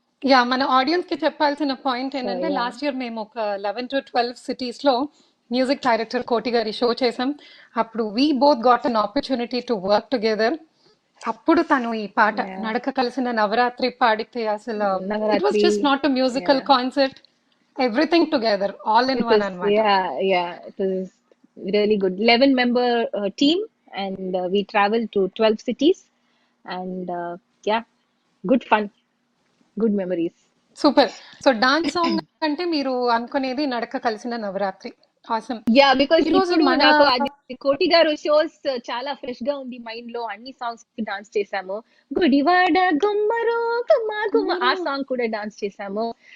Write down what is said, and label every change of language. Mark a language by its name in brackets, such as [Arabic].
[Telugu] Yeah, మన audience కి చెప్పాల్సిన పాయింట్ ఏంటంటే లాస్ట్ ఇయర్ మేము ఒక 11 to 12 సిటీస్ లో మ్యూజిక్ డైరెక్టర్ కోటి గారి షో చేసాం. [English] అప్పుడు we both got an opportunity to work together. [Telugu] అప్పుడు తను ఈ పాట నడక కలిసిన నవరాత్రి పాడితే అసలు [English] it was just not a musical concert, everything together, all in one [Telugu] అన్నమాట. [English] It was really good. 11-member team, and we traveled to 12 cities, and good fun, good memories. Super. So dance song [Telugu] అంటే మీరు అనుకునేది నడక కలిసిన Navratri. [English] Awesome. Yeah because [Telugu] ఈరోజు ఇప్పుడు మన నాకు అది కోటి గారు షోస్ చాలా ఫ్రెష్ గా ఉంది మైండ్ లో. అన్ని సాంగ్స్ కి డాన్స్ చేసాము. గుడివాడ గుమ్మరు గుమ్మ గుమ్మ ఆ సాంగ్ కూడా డాన్స్ చేసాము.